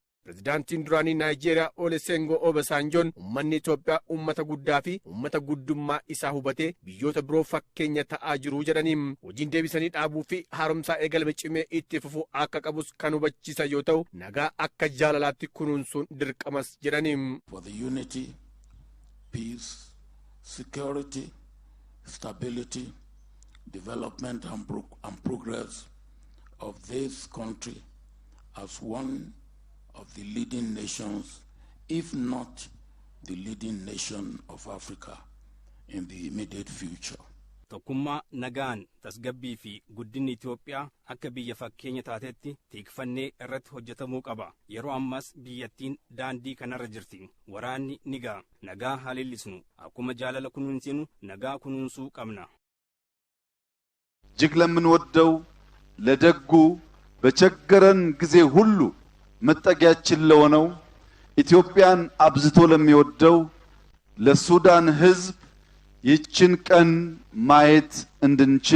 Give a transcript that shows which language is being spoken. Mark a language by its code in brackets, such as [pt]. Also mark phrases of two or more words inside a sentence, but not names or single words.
[om] Pirezidaantiin duraanii Naayijeeriyaa Olusegun Obasanjoon uummanni Itoophiyaa uummata guddaa fi uummata guddummaa isaa hubatee biyyoota biroo fakkeenya ta'aa jiru jedhaniin hojiin deebisanii dhaabuu fi haaromsaa eegalame cimee itti fufuu akka qabus kan hubachiisan yoo ta'u nagaa akka jaalalaatti kunuunsuun dirqamas jedhaniin. [en] For the unity, peace, security, stability, development and progress of this country as one of the leading nations, if not the leading nation of Africa in the immediate future. [om] Tokkummaa nagaan tasgabbii fi guddinni Itoophiyaa akka biyya fakkeenya taatetti tikfannee irratti hojjetamuu qaba. Yeroo ammas biyyattiin daandii kanarra jirti. Waraanni ni ga'a. Nagaa haleellisnu akkuma jaalala kunuunsinu nagaa kunuunsuu qabna. [am] እጅግ ለምንወደው ለደጉ በቸገረን ጊዜ ሁሉ መጠጊያችን ለሆነው ኢትዮጵያን አብዝቶ ለሚወደው ለሱዳን ሕዝብ ይህችን ቀን ማየት እንድንችል